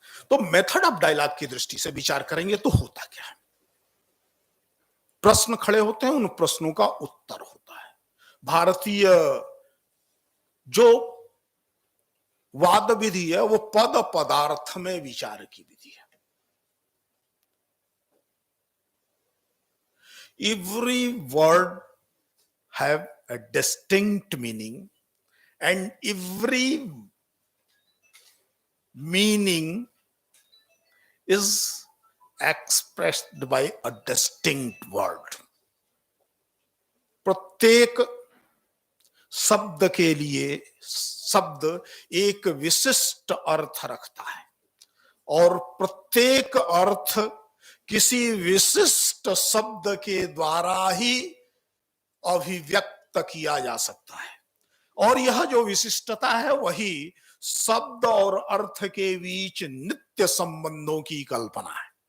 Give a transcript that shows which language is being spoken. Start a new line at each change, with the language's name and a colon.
Hindi: तो method of dialogue की दृष्टि से विचार करेंगे तो होता क्या है? प्रश्न खड़े होते हैं, उन प्रश्नों का उत्तर होता है। भारतीय जो वाद विधि है वो पद पदार्थ में विचार की विधि है।
English: Every word have a distinct meaning and every meaning is expressed by a distinct word.
Hindi: प्रत्येक शब्द के लिए शब्द एक विशिष्ट अर्थ रखता है और प्रत्येक अर्थ किसी विशिष्ट शब्द के द्वारा ही अभिव्यक्त किया जा सकता है, और यह जो विशिष्टता है वही शब्द और अर्थ के बीच नित्य संबंधों की कल्पना है।